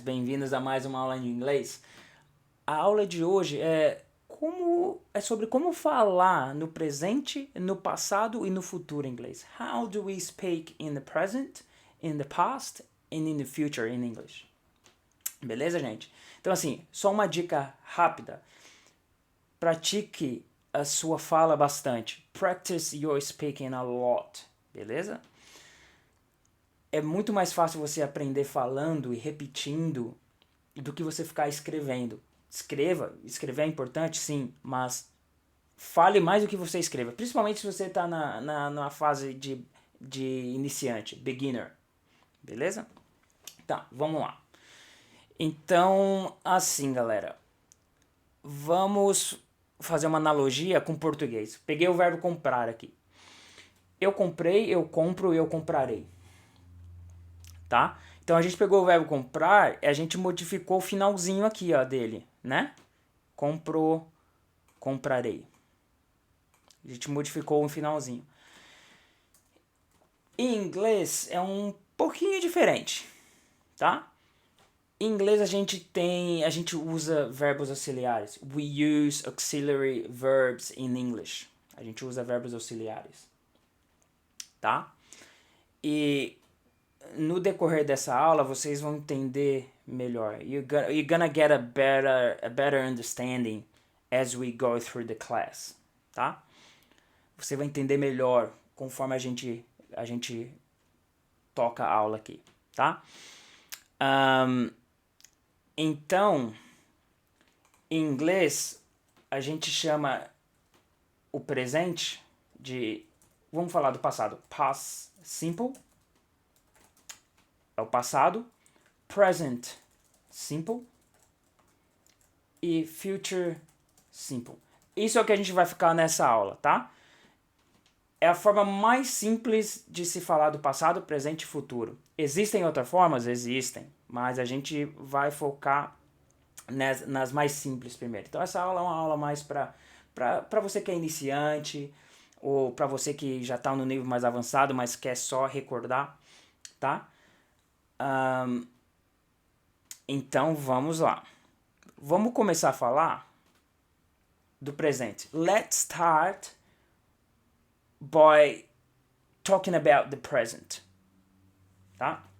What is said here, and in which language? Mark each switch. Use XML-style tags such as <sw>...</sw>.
<pt>Bem-vindos a mais uma aula de inglês. A aula de hoje é sobre como falar no presente, no passado e no futuro em inglês.</pt> <en>How do we speak in the present, in the past and in the future in English?</en> <pt>Beleza, gente? Então assim, só uma dica rápida. Pratique a sua fala bastante.</pt> <en>Practice your speaking a lot.</en> <pt>Beleza? É muito mais fácil você aprender falando e repetindo do que você ficar escrevendo. Escrever é importante, sim, mas fale mais do que você escreva. Principalmente se você está na fase de iniciante, beginner. Beleza? Tá, vamos lá. Então, assim, galera. Vamos fazer uma analogia com português. Peguei o verbo comprar aqui. Eu comprei, eu compro, eu comprarei. Tá? Então a gente pegou o verbo comprar e a gente modificou o finalzinho aqui, ó, dele, né? Comprou, comprarei. A gente modificou o finalzinho. Em inglês é um pouquinho diferente, tá? Em inglês a gente usa verbos auxiliares.</pt> <en>We use auxiliary verbs in English.</en> <pt>A gente usa verbos auxiliares, tá? E no decorrer dessa aula vocês vão entender melhor.</pt> <en>You're gonna get a better understanding as we go through the class, tá?</en> <pt>Você vai entender melhor conforme a gente toca a aula aqui, tá? Então, em inglês, a gente chama o presente de... Vamos falar do passado. Past simple é o passado.</pt> <en>Present simple. E future simple.</en> <pt>Isso é o que a gente vai ficar nessa aula, tá? É a forma mais simples de se falar do passado, presente e futuro. Existem outras formas? Existem. Mas a gente vai focar nas mais simples primeiro. Então essa aula é uma aula mais para você que é iniciante ou para você que já está no nível mais avançado, mas quer só recordar, tá? Então vamos lá. Vamos começar a falar do presente.</pt> <en>Let's start by talking about the present, tá?</en>